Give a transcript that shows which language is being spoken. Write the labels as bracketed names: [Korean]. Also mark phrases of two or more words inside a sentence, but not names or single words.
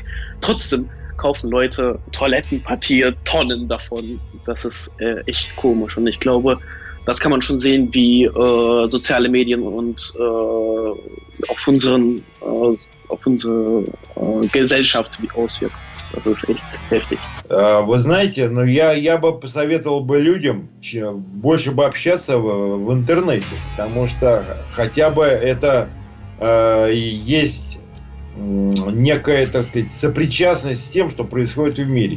[German] Trotzdem kaufen Leute Toilettenpapier, Tonnen davon. Das ist echt komisch und ich glaube, das kann man schon sehen, wie soziale Medien und auf unsere Gesellschaft auswirken. Das ist echt heftig. [Russian] Вы знаете, но я бы посоветовал бы людям больше бы общаться в интернете, потому что хотя бы это есть некая, так сказать, сопричастность с тем, что происходит в мире.